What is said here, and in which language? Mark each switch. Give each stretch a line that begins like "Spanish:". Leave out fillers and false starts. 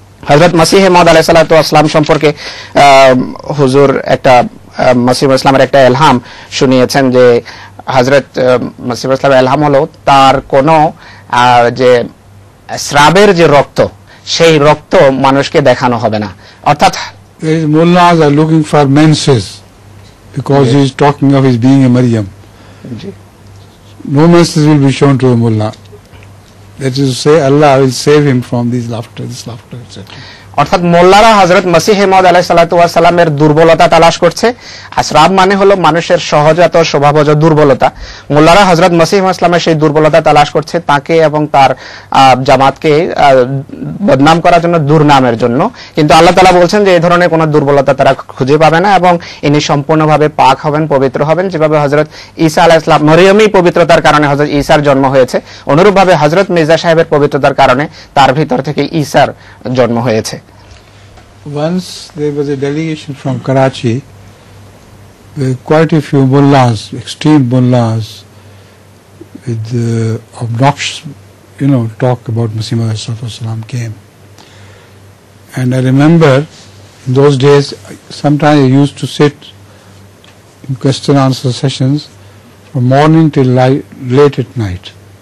Bangla: হযরত মসিহ মাউদ আলাইহিস সালাতু ওয়াস সালাম সম্পর্কে হুজুর একটা মসিহ ইসলামের একটা ইলহাম শুনিয়েছেন যে হযরত মসিহ ইসলামের ইলহাম হলো তার কোন যে স্রাবের যে রক্ত, সেই রক্ত মানুষকে দেখানো হবে না, অর্থাৎ
English: mullahs are looking for menses because he is talking of his being a Maryam. No menses will be shown to the mullah. That is to say, Allah will save him from this laughter, etc.
Bangla: অর্থাৎ মোল্লারা হযরত মসিহ মাউদ আলাইহিস সালাতু ওয়াস সালামের দুর্বলতা তালাশ করছে। আসরাব মানে হলো মানুষের সহজাত স্বভাবজ দুর্বলতা। মোল্লারা হযরত মসিহ ইসলামের সেই দুর্বলতা তালাশ করছে তাকে এবং তার জামাতকে বদনাম করার জন্য, দুর্নামের জন্য। কিন্তু আল্লাহ তাআলা বলছেন যে এই ধরনের কোনো দুর্বলতা তারা খুঁজে পাবে না এবং ইনি সম্পূর্ণভাবে পাক হবেন, পবিত্র হবেন। যেভাবে হযরত ঈসা আলাইহিস সালাম মরিয়মী পবিত্রতার কারণে হযরত ঈসার জন্ম হয়েছে, অনুরূপভাবে হযরত মির্জা সাহেবের পবিত্রতার কারণে তার ভিতর থেকে ঈসার জন্ম হয়েছে।
English: Once there was a delegation from Karachi with quite a few mullahs, extreme mullahs, with obnoxious, talk about Masih Maud ﷺ came. And I remember in those days, sometimes I used to sit in question answer sessions from morning till late at night.